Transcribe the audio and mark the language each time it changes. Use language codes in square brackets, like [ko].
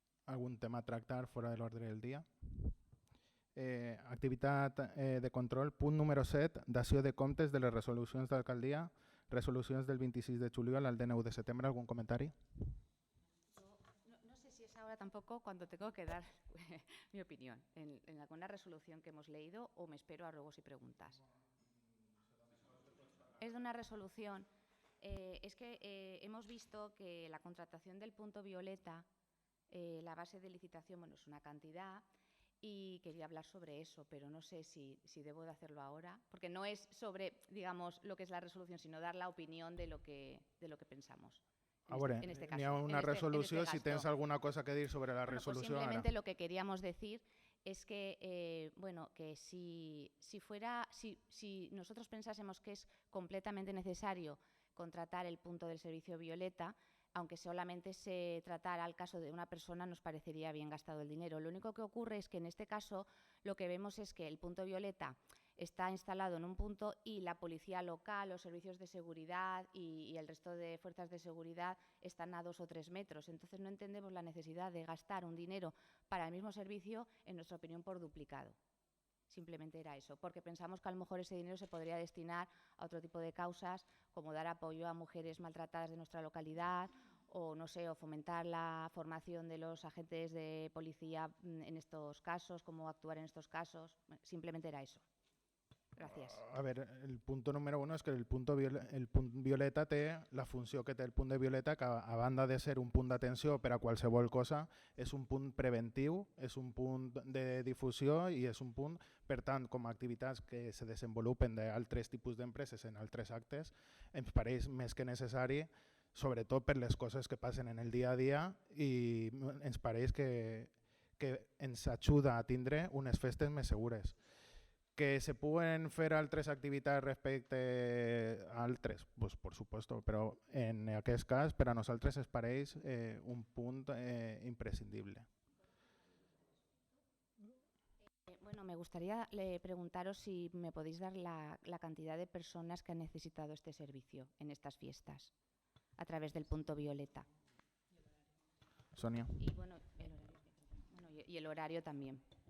[ca] Algun tema a tractar fora de l'ordre del dia? Activitat de control. Punt número 7, dació de comptes de les resolucions d'alcaldia, resolucions del 26 de juliol al 9 de setembre. [es] ¿Algún comentario? No sé si es ahora tampoco cuando tengo que dar mi opinión en alguna resolución que hemos leído o me espero a ruegos y preguntas. Es de una resolución. Es que hemos visto que la contratación del punto violeta, la base de licitación, bueno, es una cantidad y quería hablar sobre eso, pero no sé si debo de hacerlo ahora, porque no es sobre, digamos, lo que es la resolución, sino dar la opinión de lo que pensamos. En este caso, [ca] n'hi ha una resolució, si tens alguna cosa que dir sobre la resolució [es] pues simplemente [ca] ara. [es] Lo que queríamos decir es que, que si nosotros pensásemos que es completamente necesario contratar el punto del servicio violeta, aunque solamente se tratara el caso de una persona, nos parecería bien gastado el dinero. Lo único que ocurre es que en este caso lo que vemos es que el punto violeta está instalado en un punto y la policía local, los servicios de seguridad y el resto de fuerzas de seguridad están a 2 o 3 metros. Entonces no entendemos la necesidad de gastar un dinero para el mismo servicio, en nuestra opinión, por duplicado. Simplemente era eso, porque pensamos que a lo mejor ese dinero se podría destinar a otro tipo de causas, como dar apoyo a mujeres maltratadas de nuestra localidad, o no sé, o fomentar la formación de los agentes de policía en estos casos, cómo actuar en estos casos. Simplemente era eso. Gràcies. [ca] A veure, el punt número 1 és que el punt violeta té la funció que té el punt de violeta, que a banda de ser un punt d'atenció per a qualsevol cosa, és un punt preventiu, és un punt de difusió i és un punt, per tant, com a activitats que se desenvolupen d'altres tipus d'empreses en altres actes, ens pareix més que necessari sobretot per les coses que passen en el dia a dia, i ens pareix que ens ajuda a tindre unes festes més segures. Que se puguen fer altres activitats respecte a altres, [es] pues, por supuesto, [ca] però en aquest cas per a nosaltres es pareix un punt imprescindible. [es] Bueno, me gustaría preguntaros si me podéis dar la cantidad de personas que han necesitado este servicio en estas fiestas a través del punto violeta. Sonia. Y bueno, y el horario también.